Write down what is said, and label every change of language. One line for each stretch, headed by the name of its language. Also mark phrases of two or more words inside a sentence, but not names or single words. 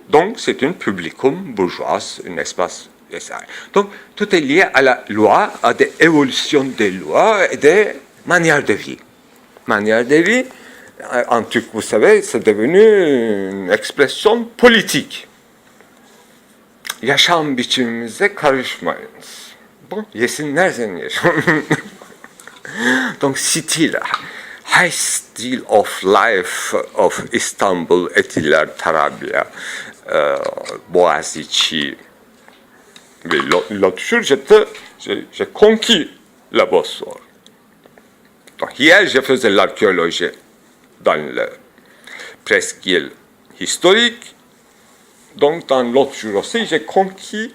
French: Donc, c'est un publicum bourgeois, un espace. Donc, tout est lié à la loi, à des évolutions des lois et des manières de vie. Manière de vie, en turc, vous savez, c'est devenu une expression politique.
Turkish: Yaşam biçimimize karışmayınız. Bon, yesinler seni yaşam.
French: Donc,
English: style, high style of life of Istanbul, Etiler, Tarabya, Boğaziçi.
French: Mais l'autre jour, j'ai conquis la Bosphore. Donc, hier, je faisais l'archéologie dans le presqu'île historique. Donc, dans l'autre jour aussi, j'ai conquis.